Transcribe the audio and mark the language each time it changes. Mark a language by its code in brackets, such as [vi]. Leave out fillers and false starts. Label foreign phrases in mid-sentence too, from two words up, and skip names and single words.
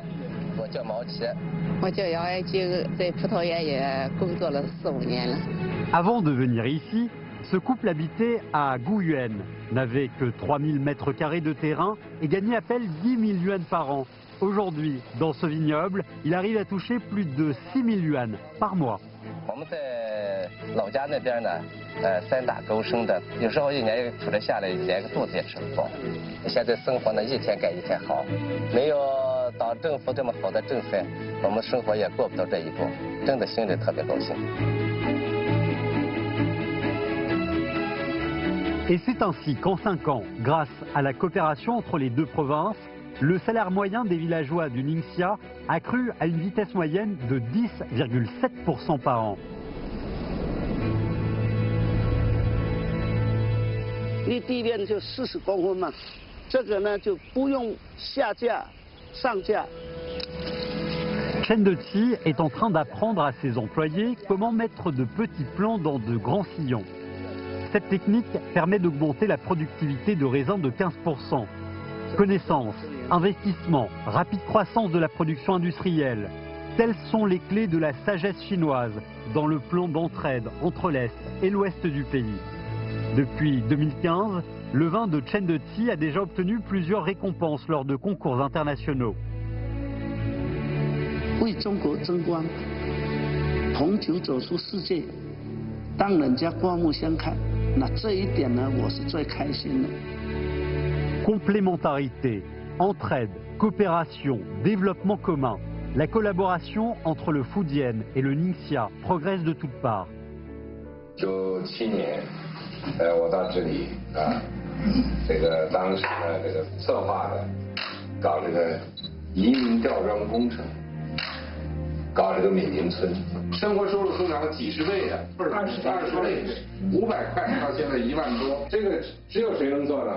[fr] Avant de venir ici, ce couple habitait à Guyuan, n'avait que 3000 mètres carrés de terrain et gagnait à peine 10 000 yuan par an. Aujourd'hui, dans ce vignoble, il arrive à toucher plus de 6 000 yuan par mois. [zh] 我们在老家那边呢，3打勾生的，有时候一年苦着下来，连个肚子也吃不饱。现在生活呢，一天改一天好，没有到政府这么好的政策，我们生活也过不到这一步，真的心里特别高兴。 [fr] Et c'est ainsi qu'en 5 ans, grâce à la coopération entre les deux provinces, le salaire moyen des villageois du Ningxia a cru à une vitesse moyenne de 10,7% par an. [zh] 离地面就40公分嘛，这个呢就不用下架、上架。 [fr] Chen Deqi est en train d'apprendre à ses employés comment mettre de petits plants dans de grands sillons. Cette technique permet d'augmenter la productivité de raisin de 15%. Connaissances, investissement, rapide croissance de la production industrielle, telles sont les clés de la sagesse chinoise dans le plan d'entraide entre l'Est et l'Ouest du pays. Depuis 2015, le vin de Chen Deqi a déjà obtenu plusieurs récompenses lors de concours internationaux. [zh] 为中国争光，红酒走出世界，让人家刮目相看。那这一点呢，我是最开心的。 [fr] Complémentarité, entraide, coopération, développement commun. La collaboration entre le Fujian et le Ningxia progresse de toutes parts. [zh] 97 年，我到这里这个当时呢，这个策划的，搞这个移民吊装工程，搞这个缅甸村，生活收入增长了几十倍的，不是20多倍，500块到现在1万多，这个只有谁能做呢？